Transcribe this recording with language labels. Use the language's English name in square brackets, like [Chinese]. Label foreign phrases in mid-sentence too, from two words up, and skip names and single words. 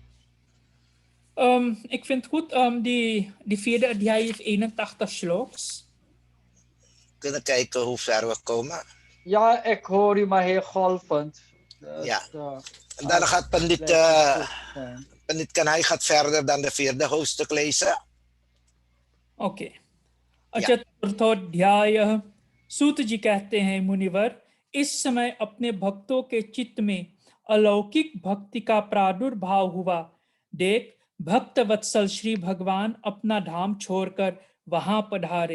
[Dutch] Ik vind het goed, die vierde adhyaya heeft 81 shloks. Kunnen kijken hoe ver we komen. Ja, ik hoor u maar heel golvend. Ja. En dan gaat Pandit Kanai gaat verder dan de vierde hoofdstuk lezen. [Hindi] ओके। अच्छा, चतुर्थोध्याय। सूत जी कहते हैं, मुनिवर, इस समय अपने भक्तों के चित्त में अलौकिक भक्ति का प्रादुर्भाव हुआ। देख, भक्त वत्सल श्री भगवान अपना धाम छोड़कर वहां पधारे।